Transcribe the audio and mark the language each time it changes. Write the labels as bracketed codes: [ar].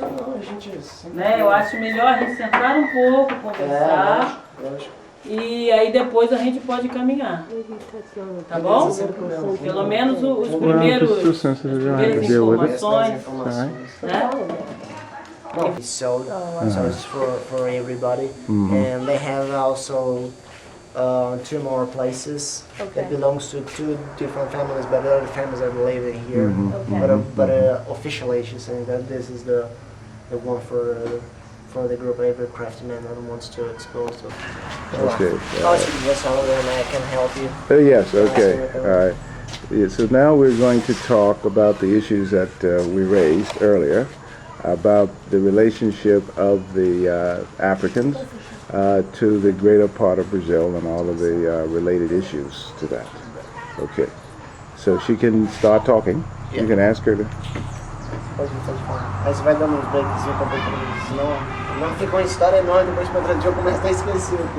[pt] Não, a gente sempre... né? Eu acho melhor a gente sentar um pouco, conversar, lógico. e aí depois a gente pode caminhar, tá bom? Pelo menos os primeiros, as primeiras informações, né? [en] So it's for everybody, and they have also 2 more places that belongs to 2 different families, but other families are living here. But officially, she's saying that this is the the one for the group every craftsman that wants to expose. So, Okay, I'll speak with some of them and I can help you. Yes, okay, all right. Yeah, so now we're going to talk about the issues that we raised earlier about the relationship of the Africans to the greater part of Brazil and all of the related issues to that. Okay, so she can start talking. You can ask her to. [pt] Pode falar. Aí você vai dando uns breakzinhos pra ver, senão não ficou uma história enorme, depois pra outro dia eu começo a esquecer.